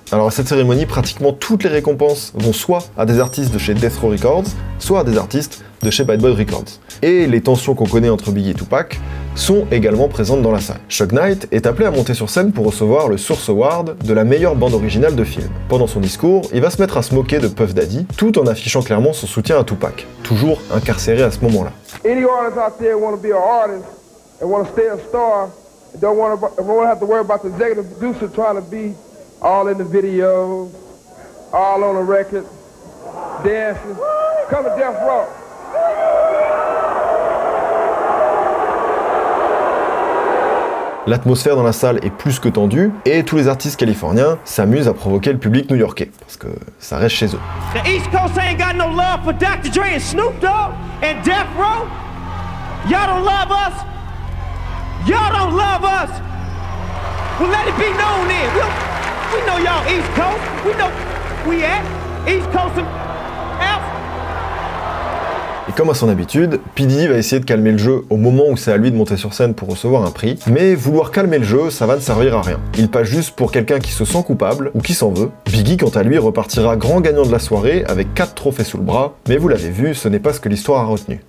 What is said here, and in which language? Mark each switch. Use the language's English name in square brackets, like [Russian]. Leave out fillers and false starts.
[French] Alors à cette cérémonie, pratiquement toutes les récompenses vont soit à des artistes de chez Death Row Records, soit à des artistes de chez Bad Boy Records. Et les tensions qu'on connaît entre Biggie et Tupac sont également présentes dans la salle. Suge Knight est appelé à monter sur scène pour recevoir le Source Award de la meilleure bande originale de film. Pendant son discours, il va se mettre à se moquer de Puff Daddy, tout en affichant clairement son soutien à Tupac, toujours incarcéré à ce moment-là. [English] Any artist out there want to be an artist and want to stay a star and don't want to have to worry about the executive producer trying to be all in the videos, all on the record, dancing, come to Death Row. [French] L'atmosphère dans la salle est plus que tendue et tous les artistes californiens s'amusent à provoquer le public new-yorkais parce que ça reste chez eux. [English] The East Coast ain't got no love for Dr. Dre and Snoop Dogg and Death Row. Y'all don't love us. Y'all don't love us. Well, let it be known then. We know y'all East Coast. We know we at East Coast and out. [French] Et comme à son habitude, P. Diddy va essayer de calmer le jeu au moment où c'est à lui de monter sur scène pour recevoir un prix, mais vouloir calmer le jeu, ça va ne servir à rien. Il passe juste pour quelqu'un qui se sent coupable ou qui s'en veut. Biggie, quant à lui, repartira grand gagnant de la soirée avec 4 trophées sous le bras, mais vous l'avez vu, ce n'est pas ce que l'histoire a retenu.